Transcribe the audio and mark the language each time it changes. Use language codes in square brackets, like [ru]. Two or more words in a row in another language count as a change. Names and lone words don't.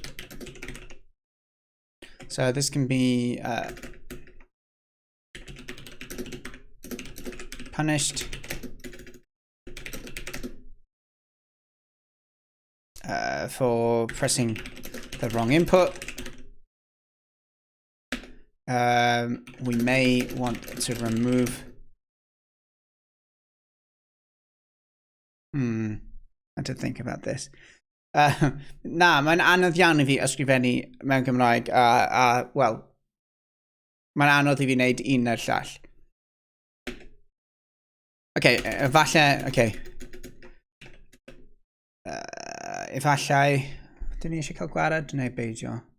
[en] So this can be punished for pressing the wrong input. We may want to remove. I did think about this. [cy] Na, mae'n anodd iawn I fi ysgrifennu mewn Gymraeg wel, mae'n anodd I fi wneud un neu'r llall. Okay, efallai, okay. Efallai, dyn ni eisiau cael gwared neu beidio?